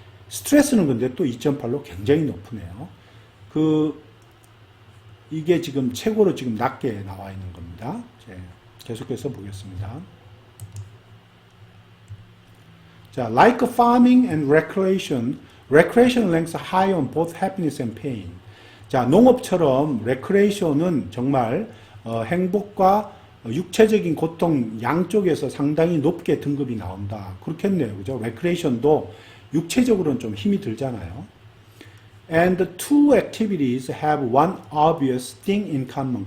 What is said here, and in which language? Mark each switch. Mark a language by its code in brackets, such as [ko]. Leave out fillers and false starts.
[ko] 스트레스는 근데 또 2.8로 굉장히 높으네요. 이게 지금 최고로 지금 낮게 나와 있는 겁니다. 계속해서 보겠습니다. [en] 자, like farming and recreation ranks high on both happiness and pain. [ko] 자, 농업처럼 recreation은 정말 행복과 육체적인 고통 양쪽에서 상당히 높게 등급이 나온다. 그렇겠네요. 그죠? recreation도 육체적으로는 좀 힘이 들잖아요. [en] And the two activities have one obvious thing in common.